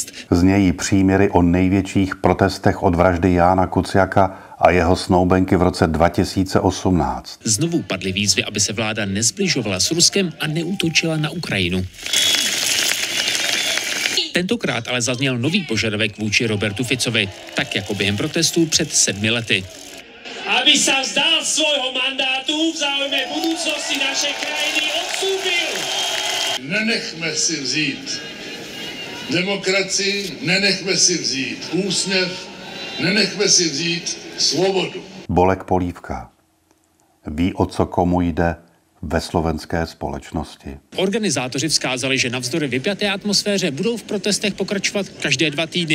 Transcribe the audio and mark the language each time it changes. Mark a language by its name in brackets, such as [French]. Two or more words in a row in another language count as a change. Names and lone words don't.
[Czech] Znějí příměry o největších protestech od vraždy Jána Kuciaka a jeho snoubenky v roce 2018. Znovu padly výzvy, aby se vláda nezbližovala s Ruskem a neútočila na Ukrajinu. Tentokrát ale zazněl nový požadavek vůči Robertu Ficovi, tak jako během protestů před 7 lety. [Slovak] Aby sa vzdal svojho mandátu v záujme budúcnosti našej krajiny odstúpil. [Czech] Nenechme si vzít demokracii, nenechme si vzít úsměv, nenechme si vzít svobodu. Bolek Polívka ví, o co komu jde ve slovenské společnosti. Organizátoři vzkázali, že navzdory vypjaté atmosféře budou v protestech pokračovat každé 2 týdny.